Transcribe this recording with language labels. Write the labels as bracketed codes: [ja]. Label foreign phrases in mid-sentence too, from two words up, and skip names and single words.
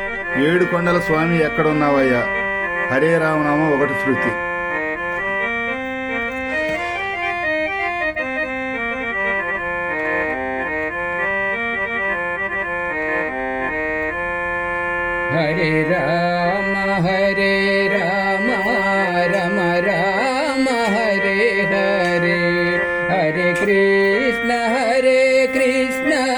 [te] ఏడు కొండల స్వామి ఎక్కడున్నావయ్యా? హరే రామనామం ఒకటి శృతి. [sa] హరే రామ రామ రామ హరే హరే, హరే కృష్ణ కృష్ణ